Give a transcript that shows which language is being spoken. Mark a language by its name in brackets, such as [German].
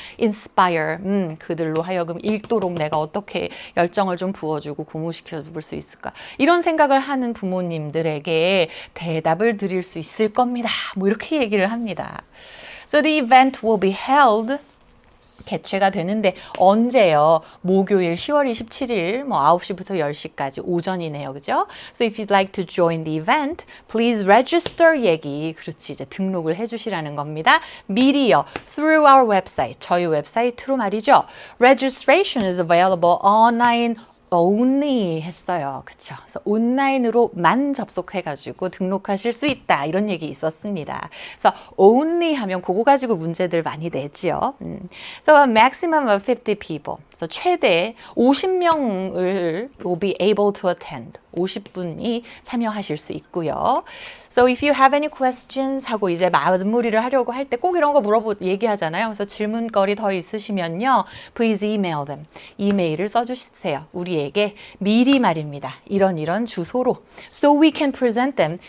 [Korean] Inspire, 그들로 하여금 읽도록 내가 어떻게 열정을 좀 부어주고 고무시켜 줄 수 있을까? 이런 생각을 하는 부모님들에게 대답을 드릴 수 있을 겁니다. 뭐 이렇게 얘기를 합니다. [English] So the event will be held. [Korean] 개최가 되는데 언제요? 목요일 10월 27일 뭐 9시부터 10시까지 오전이네요. 그죠? [English] So if you'd like to join the event, please register [Korean] 얘기. 그렇지. 이제 등록을 해 주시라는 겁니다. 미리요. [English] Through our website. [Korean] 저희 웹사이트로 말이죠. [English] Registration is available online only [Korean] 했어요. 그쵸? 그래서 온라인으로만 접속해가지고 등록하실 수 있다. 이런 얘기 있었습니다. 그래서 only 하면 그거 가지고 문제들 많이 내지요. [English] So a maximum of 50 people. [Korean] 그래서 최대 50명을 [English] will be able to attend. [Korean] 50분이 참여하실 수 있고요. [English] So if you have any questions [Korean] 하고 이제 마무리를 하려고 할 때 꼭 이런 거 얘기하잖아요. 그래서 질문거리 더 있으시면요. [English] Please email them. [Korean] 이메일을 써주세요. 우리에게 미리 말입니다. 이런 주소로. [English] So we can present them.